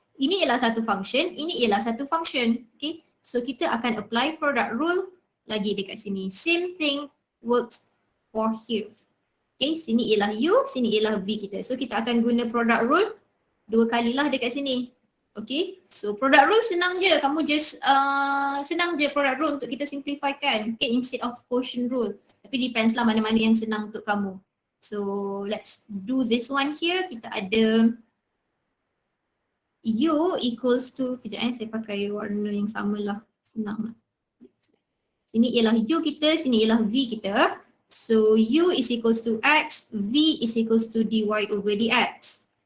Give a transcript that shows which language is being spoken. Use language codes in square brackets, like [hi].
[ms] Ini ialah satu function, ini ialah satu function. Okay, so kita akan apply product rule lagi dekat sini. [en] Same thing works for here. [ms] Okay, sini ialah U, sini ialah V kita. So kita akan guna product rule dua kalilah dekat sini. Okay, so product rule senang je. Kamu just senang je product rule untuk kita simplifikan. [en] Okay, instead of quotient rule. [ms] Tapi depends lah mana-mana yang senang untuk kamu. [en] So let's do this one here. [ms] Kita ada U equals to, kejap saya pakai warna yang sama lah. Senang lah. Sini ialah U kita, sini ialah V kita. [en] So U is equals to X, V is equals to dy over dx.